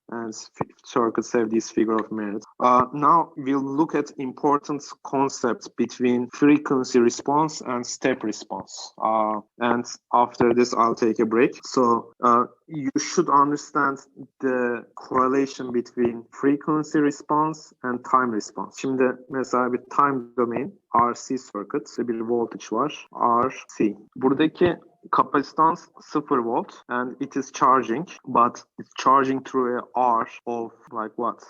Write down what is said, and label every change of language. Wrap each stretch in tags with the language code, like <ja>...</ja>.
<en>And circuits have this figure of merit. Now we'll look at important concepts between frequency response and step response. And after this, I'll take a break. So you should understand the correlation between frequency response and time response.</en> <tr>Şimdi mesela bir time domain RC circuit bir voltage var.</tr> <en>RC.</en> <tr>Buradaki kapasitans 0 volt</tr> <en>and it is charging, but it's charging through a R of like what?</en>